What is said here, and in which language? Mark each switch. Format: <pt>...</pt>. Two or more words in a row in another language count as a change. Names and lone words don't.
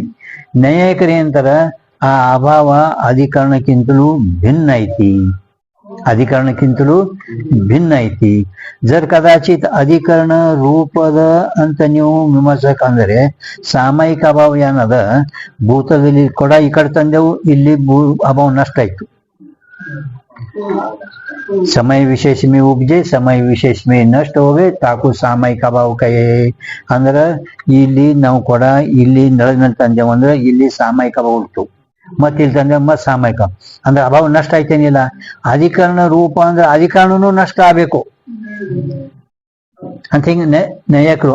<kn>ನೈಯಾಯಿಕರೇಂತರ ಆ ಅಭಾವ ಅಧಿಕರಣಕ್ಕಿಂತಲೂ ಭಿನ್ನ ಐತಿ, ಅಧಿಕರಣಕ್ಕಿಂತಲೂ ಭಿನ್ನ ಐತಿ. ಜರ್ ಕದಾಚಿತ್ ಅಧಿಕರಣ ರೂಪದ ಅಂತ ನೀವು ವಿಮರ್ಶಕ ಅಂದರೆ ಸಾಮಯಿಕ ಅಭಾವ ಏನದ, ಭೂತದಲ್ಲಿ ಕೊಡ ಈ ಕಡೆ ತಂದೆವು, ಇಲ್ಲಿ ಅಭಾವ ನಷ್ಟ ಆಯ್ತು.</kn> <hi>समय विशेष में उपजे समय विशेष में नष्ट हो गए ताकू सामयिक अभाव कहे.</hi> <kn>ಅಂದ್ರೆ ಇಲ್ಲಿ ನಾವು ಕೊಡ ಇಲ್ಲಿ ನೆಲದ ಮೇಲೆ ತಂದೆವು ಅಂದ್ರೆ ಇಲ್ಲಿ ಸಾಮಯಿಕ ಅಭಾವ ಉಂಟು, ಮತ್ತೆ ಇಲ್ಲಿ ತಂದೆ ಮತ್ತೆ ಸಾಮಯಿಕ ಅಂದ್ರೆ ಅಭಾವ ನಷ್ಟ ಆಯ್ತೇನಿಲ್ಲ. ಅಧಿಕರಣ ರೂಪ ಅಂದ್ರೆ ಅಧಿಕರಣನೂ ನಷ್ಟ ಆಗ್ಬೇಕು ಅಂತ ಹಿಂಗ ನೈಯಾಯಿಕರು.</kn>